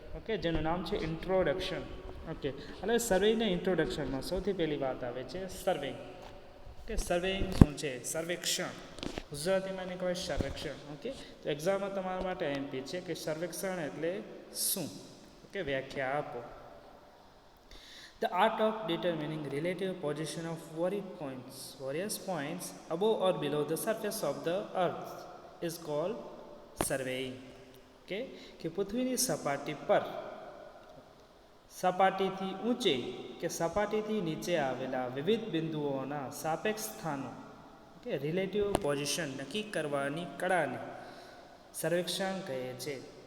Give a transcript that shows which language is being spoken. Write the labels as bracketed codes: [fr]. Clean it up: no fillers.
[gu] Okay, જેનું નામ છે ઇન્ટ્રોડક્શન. ઓકે, એટલે સર્વેઇંગના ઇન્ટ્રોડક્શનમાં સૌથી પહેલી વાત આવે છે સર્વેઇંગ. કે સર્વેઇંગ શું છે? સર્વેક્ષણ, ગુજરાતીમાં એને કહેવાય સર્વેક્ષણ. ઓકે, તો એક્ઝામમાં તમારા માટે એમપી છે કે સર્વેક્ષણ એટલે શું? ઓકે, વ્યાખ્યા આપો. [en] The art of determining relative position of various points above or below the surface of the earth is called surveying. Okay? [gu] કે પૃથ્વીની સપાટી પર સપાટીથી ઊંચે કે સપાટીથી નીચે આવેલા વિવિધ બિંદુઓના સાપેક્ષ સ્થાનો, કે રિલેટિવ પોઝિશન નક્કી કરવાની કળાને સર્વેક્ષણ કહે છે.